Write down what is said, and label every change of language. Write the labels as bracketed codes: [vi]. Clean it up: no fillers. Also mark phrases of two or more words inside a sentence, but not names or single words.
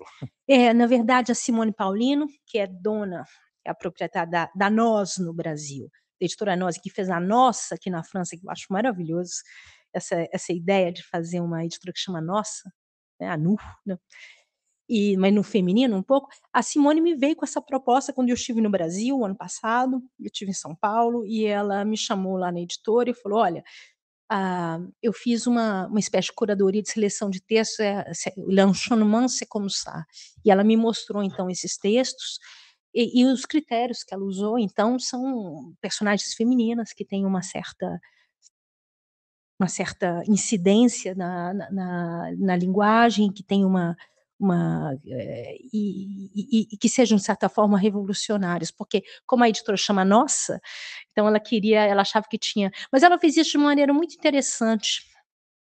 [pt] Na verdade, a Simone Paulino, que é a proprietária da Nós no Brasil, da editora Nós, que fez a Nossa aqui na França, que eu acho maravilhoso, essa ideia de fazer uma editora que chama Nossa, né, a Nu, né, mas no feminino um pouco. A Simone me veio com essa proposta quando eu estive no Brasil, ano passado, eu estive em São Paulo, e ela me chamou lá na editora e falou: "Olha, eu fiz uma espécie de curadoria de seleção de textos, [fr] l'enchaînement c'est comme ça". [pt] E ela me mostrou então esses textos, e os critérios que ela usou, então, são personagens femininas que têm uma certa incidência na linguagem, que tem e que sejam, de certa forma, revolucionárias, porque como a editora chama Nossa, então ela achava que tinha, mas ela fez isso de uma maneira muito interessante.